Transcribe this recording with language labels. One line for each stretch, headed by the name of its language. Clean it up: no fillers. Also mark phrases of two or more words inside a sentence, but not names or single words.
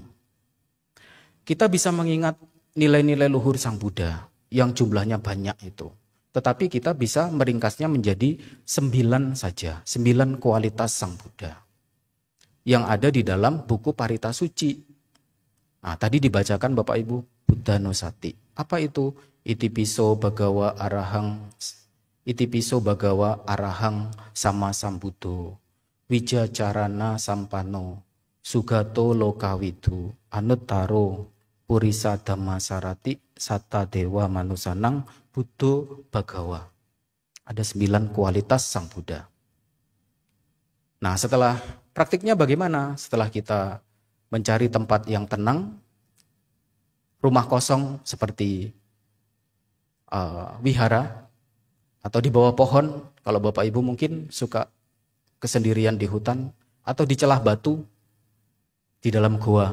Indonesian: Kita bisa mengingat nilai-nilai luhur Sang Buddha yang jumlahnya banyak itu. Tetapi kita bisa meringkasnya menjadi 9 saja, 9 kualitas Sang Buddha yang ada di dalam buku Parita Suci. Nah, tadi dibacakan Bapak Ibu, Buddhanussati. Apa itu?
Pali: Itipiso bhagawa arahang sama sambuddho, wijacarana sampano, sugato lokawidu, anuttaro, purisa dhamma sarati, satta dewa manusanang, buddho bhagawa.
Indonesian: Ada 9 kualitas Sang Buddha. Nah, setelah praktiknya bagaimana? Setelah kita mencari tempat yang tenang, rumah kosong seperti wihara, atau di bawah pohon, kalau Bapak Ibu mungkin suka kesendirian di hutan, atau di celah batu, di dalam gua.